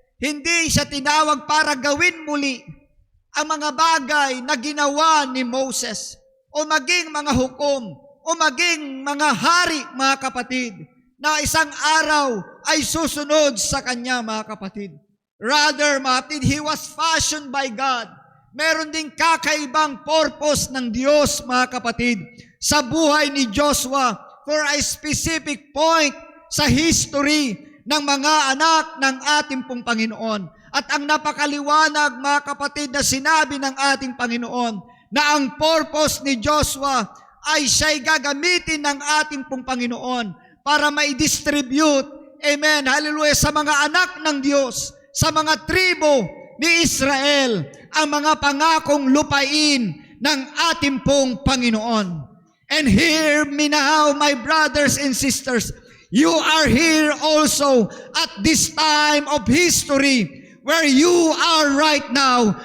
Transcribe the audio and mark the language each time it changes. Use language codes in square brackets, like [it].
[tl] Hindi siya tinawag para gawin muli ang mga bagay na ginawa ni Moses o maging mga hukom o maging mga hari, mga kapatid, na isang araw ay susunod sa kanya, mga kapatid. [en] Rather, [tl] mga kapatid, [en] he was fashioned by God. [tl] Meron ding kakaibang purpose ng Diyos, mga kapatid, sa buhay ni Joshua [en] for a specific point [tl] sa history ng mga anak ng ating pong Panginoon. At ang napakaliwanag, mga kapatid, na sinabi ng ating Panginoon na ang purpose ni Joshua ay siya'y gagamitin ng ating pong Panginoon para ma-distribute, amen, hallelujah, sa mga anak ng Diyos, sa mga tribo ni Israel, ang mga pangakong lupain ng ating pong Panginoon. [en] And hear me now, my brothers and sisters, you are here also at this time of history where you are right now.